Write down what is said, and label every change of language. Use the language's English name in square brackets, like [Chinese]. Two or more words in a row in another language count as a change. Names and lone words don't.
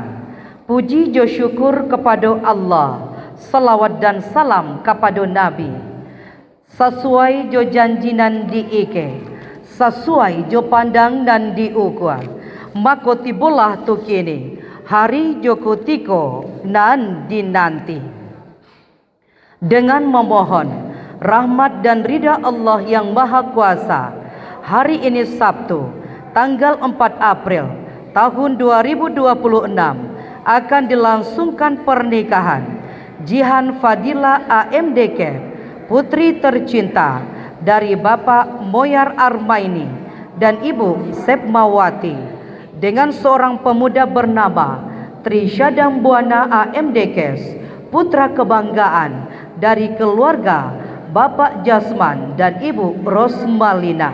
[Indonesian] Puji jo syukur kepada Allah, salawat dan salam kepada Nabi. [Minangkabau] Sesuai jo janjinan diike, sesuai jo pandang dan diukwa, maka tibolah tu kini hari jo kutiko nan dinanti. [Indonesian] Dengan memohon rahmat dan ridha Allah yang Maha Kuasa, hari ini Sabtu tanggal 4 April tahun 2026 akan dilangsungkan pernikahan Jihan Fadila AMDK, putri tercinta dari Bapak Moyar Armaini dan Ibu Sepmawati, dengan seorang pemuda bernama Trisyadam Buana AMDK, putra kebanggaan dari keluarga Bapak Jasman dan Ibu Rosmalina.